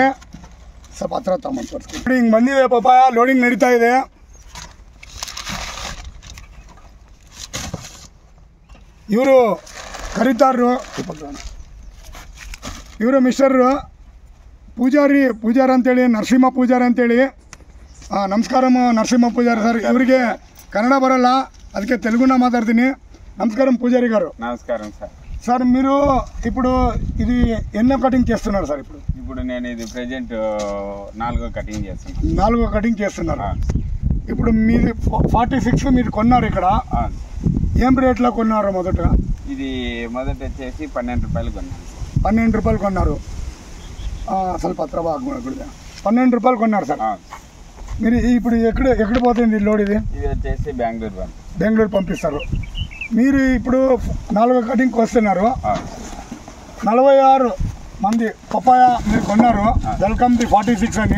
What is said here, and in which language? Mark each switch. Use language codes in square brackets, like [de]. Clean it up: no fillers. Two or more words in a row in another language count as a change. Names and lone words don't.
[kn] ಸ್ವಲ್ಪ ಹತ್ರ ತಗೊಂಡು ಹಿಂಗೆ ಬಂದಿದೆ ಪಪ್ಪಾಯ, ಲೋಡಿಂಗ್ ನಡೀತಾ ಇದೆ. ಇವರು ಕರೀತಾರರು, ಇವರು ಮಿಸ್ಟರ್ ಪೂಜಾರಿ ಅಂತೇಳಿ, ನರಸಿಂಹ ಪೂಜಾರಿ ಅಂತೇಳಿ. ನಮಸ್ಕಾರ నరసింహ పూజారి సార్. ಇವರಿಗೆ ಕನ್ನಡ ಬರಲ್ಲ, ಅದಕ್ಕೆ [te] తెలుగున మాట్లాడుತೀನಿ. నమస్కారం పూజారి గారు. నమస్కారం సార్. సార్ మీరు ఇప్పుడు ఇది ఎన్నో కటింగ్ చేస్తున్నారు సార్? ఇప్పుడు నేను ఇది ప్రెజెంట్ 4వ కటింగ్ చేస్తున్నాను. 4వ కటింగ్ చేస్తున్నారు. ఇప్పుడు మీది 46 మీరు కొన్నారు ఇక్కడ. ఏం రేట్లో కొన్నారు? ఇది మొదట వచ్చేసి 12 రూపాయలు కొన్నాను. 12 రూపాయలు కొన్నారు. [kn] ಸ್ವಲ್ಪ ಹತ್ರ [te] బాగా 12 రూపాయలు కొన్నారు సార్. మీరు ఇప్పుడు ఎక్కడ పోతుంది లోడ్? ఇది వచ్చేసి బెంగళూరు పంపిస్తారు. మీరు ఇప్పుడు 4వ కటింగ్కి వస్తున్నారు. 46 మంది పప్పాయ మీరు కొన్నారు, వెల్కమ్ ది 46 అని.